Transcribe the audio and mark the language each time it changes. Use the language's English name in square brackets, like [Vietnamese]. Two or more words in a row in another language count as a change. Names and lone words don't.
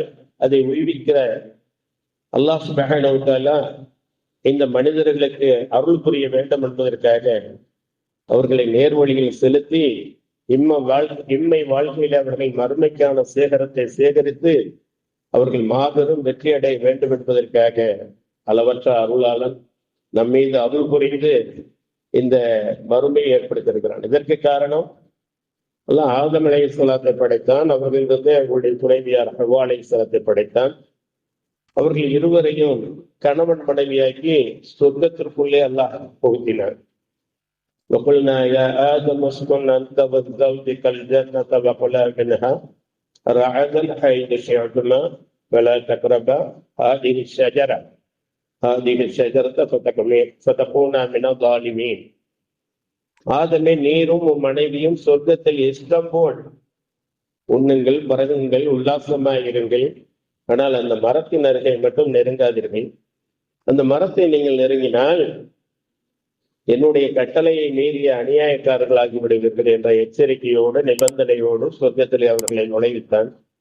[Tamil] அதை உய்விக்கிற அல்லாஹ் [Arabic] سبحانه و تعالى [Tamil] இந்த மனிதர்களுக்கு அருள் புரிய வேண்டும் என்பதற்காக அவர்களை நேர்வழியில் செலுத்தி இம்மை வாழ்க்கையில அவர்கள் மறுமைக்கான சேகரத்தை சேகரித்து அவர்கள் மாபெரும் வெற்றி அடைய வேண்டும் என்பதற்காக அளவற்ற அருளாளன் நம்மீது அருள் புரிந்து இந்த மறுமையை ஏற்படுத்தியிருக்கிறான். இதற்கு காரணம் அல்லாஹ் ஆதம் அலைஹிஸ்ஸலாத்தை படைத்தான். அவர்களிலிருந்து அவர்களுடைய துணைவியார் ஹவ்வா அலைஹிஸ்ஸலாத்தை படைத்தான். அவர்கள் இருவரையும் கணவன் மனைவியாக்கி சொர்க்கத்திற்குள்ளே அல்லாஹ் புகுத்தினார். [Arabic] وقلنا يا آدم اسكن أنت وزوجك الجنة وكلا منها رغدا حيث شئتما ولا تقربا هذه الشجرة فتكونا من الظالمين. [Tamil] ஆதமே, நீரும் உன் மனைவியும் சொர்க்கத்தில் இஷ்டம் போல் உண்ணுங்கள், பருகுங்கள், உல்லாசமாயிருங்கள். ஆனால் அந்த மரத்தின் அருகே மட்டும் நெருங்காதீர்கள். அந்த மரத்தை நீங்கள் நெருங்கினால் என்னுடைய கட்டளையை மீறிய அநியாயக்காரர்களாகி விடுவீர்கள் என்ற எச்சரிக்கையோடு நிபந்தனையோடு சொர்க்கத்திலே அவர்களை நுழைவித்தான்.